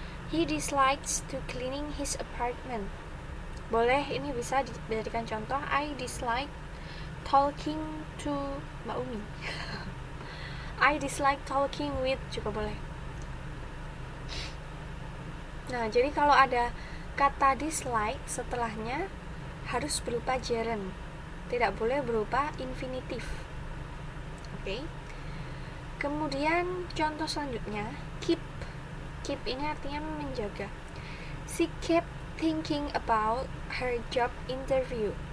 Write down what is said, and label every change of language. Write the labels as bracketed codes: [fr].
[en] He dislikes to cleaning his apartment. [id] Boleh ini bisa dijadikan contoh. [en] I dislike talking to Mbak Umi. I dislike talking with [id] juga boleh. Nah, jadi kalau ada kata dislike setelahnya harus berupa gerund. Tidak boleh berupa infinitif. Oke. Kemudian contoh selanjutnya, keep. Keep ini artinya menjaga. [en] She kept thinking about her job interview.